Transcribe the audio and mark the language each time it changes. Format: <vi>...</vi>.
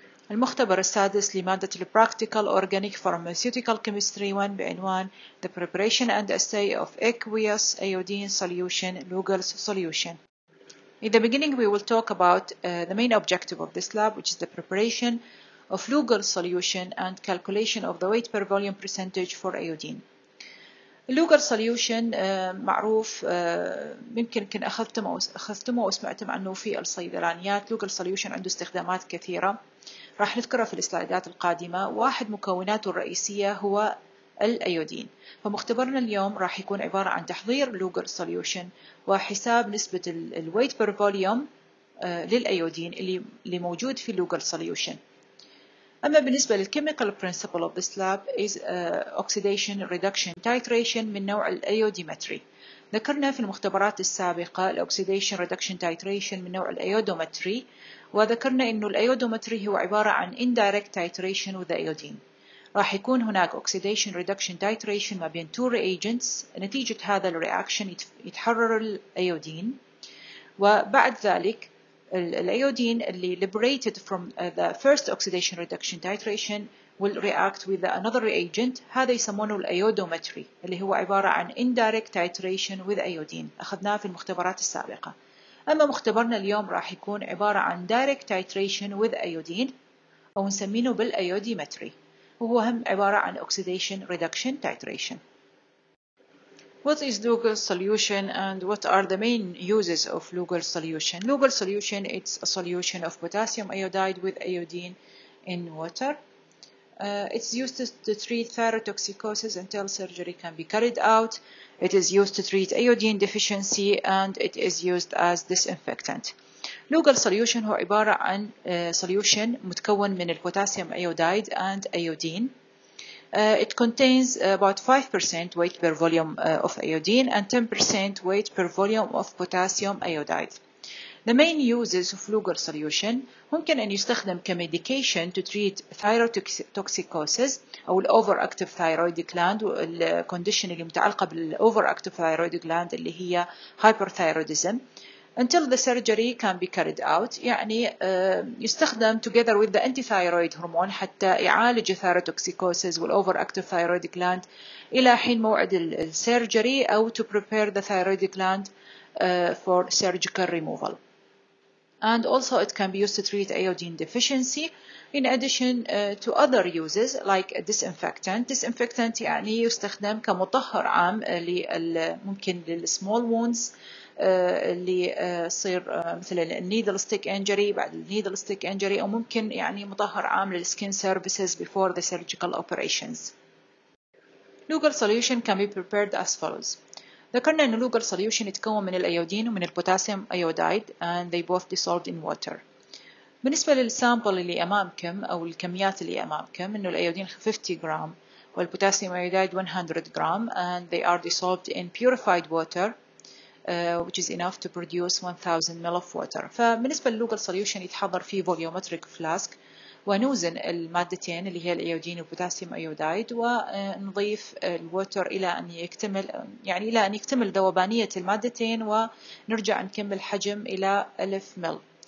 <ar>المختبر السادس لمادة</ar> <en>Practical Organic Pharmaceutical Chemistry 1</en> <ar>بعنوان</ar> <en>The Preparation and Assay of Aqueous Iodine Solution Lugol's Solution. In the beginning we will talk about the main objective of this lab, which is the preparation of Lugol's solution and calculation of the weight per volume percentage for iodine.</en> <ar>اللوغل سوليوشن معروف، يمكن أخذتمه وسمعتم عنه في الصيدلانيات. لوغل سوليوشن عنده استخدامات كثيرة راح نذكرها في السلايدات القادمة. واحد مكوناته الرئيسية هو الأيودين. فمختبرنا اليوم راح يكون عبارة عن تحضير لوغل سوليوشن وحساب نسبة الويت بير فوليوم للأيودين اللي موجود في اللوغل سوليوشن. أما بالنسبة</ar> <en>للchemical principle of this lab is oxidation reduction titration</en> <ar>من نوع الأيوديمتري. ذكرنا في المختبرات السابقة الأوكسيديشن ريدكشن تايتريشن من نوع الأيودومتري، وذكرنا إنه الأيودومتري هو عبارة عن</ar> <en>indirect titration with iodine.</en> <ar>راح يكون هناك</ar> <en>oxidation reduction titration</en> <ar>ما بين</ar> <en>two reagents.</en> <ar>نتيجة هذا الرياكشن يتحرر الأيودين، وبعد ذلك الأيودين اللي</ar> <en>liberated from the first oxidation reduction titration will react with another reagent.</en> <ar>هذا يسمونه الأيودومتري اللي هو عبارة عن</ar> <en>indirect titration with iodine،</en> <ar>أخذناه في المختبرات السابقة. أما مختبرنا اليوم راح يكون عبارة عن</ar> <en>direct titration with iodine</en> <ar>أو نسمينه بالأيوديمتري، وهو هم عبارة عن</ar> <en>oxidation reduction titration. What is Lugol solution and what are the main uses of Lugol solution? Lugol solution is a solution of potassium iodide with iodine in water. It's used to treat thyrotoxicosis until surgery can be carried out. It is used to treat iodine deficiency and it is used as disinfectant.</en> <ar>Lugol solution هو عبارة عن solution متكون من البوتاسيوم</ar> <en>iodide and iodine. It contains about 5% weight per volume of iodine and 10% weight per volume of potassium iodide. The main uses of Lugol solution ممكن أن يستخدم كمedication to treat thyrotoxicosis أو overactive thyroid gland، والcondition اللي متعلقة بالoveractive thyroid gland اللي هي hyperthyroidism until the surgery can be carried out.</en> <ar>يعني يستخدم</ar> <en>together with the anti-thyroid hormone</en> <ar>حتى يعالج</ar> <en>thyrotoxicosis والoveractive thyroid gland</en> <ar>إلى حين موعد السيرجري أو</ar> <en>to prepare the thyroid gland for surgical removal. And also it can be used to treat iodine deficiency in addition to other uses like a disinfectant.</en> <ar>Disinfectant يعني يستخدم كمطهر عام ممكن للsmall wounds اللي تصير مثل النيدل ستيك انجري بعد النيدل ستيك انجري، أو ممكن يعني مطهر عام للسكين سيرفيسز</ar> <en>before the surgical operations. Lugol solution can be prepared as follows.</en> <ar>ذكرنا أن</ar> <en>Lugol solution</en> <ar>يتكون من الأيودين ومن البوتاسيوم</ar> <en>iodide and they both dissolved in water. بالنسبة للسامبل اللي أمامكم أو الكميات اللي أمامكم، إنه الأيودين 50 جرام والبوتاسيوم iodide 100 جرام and they are dissolved in purified water which is enough to produce 1000 ml of water.</en> <ar>فبالنسبة لللوغل solution يتحضر فيه volumetric flask ونوزن المادتين اللي هي الأيودين والبوتاسيوم أيودايد ونضيف الووتر إلى أن يكتمل ذوبانية المادتين ونرجع نكمل حجم إلى 1000 مل.</ar>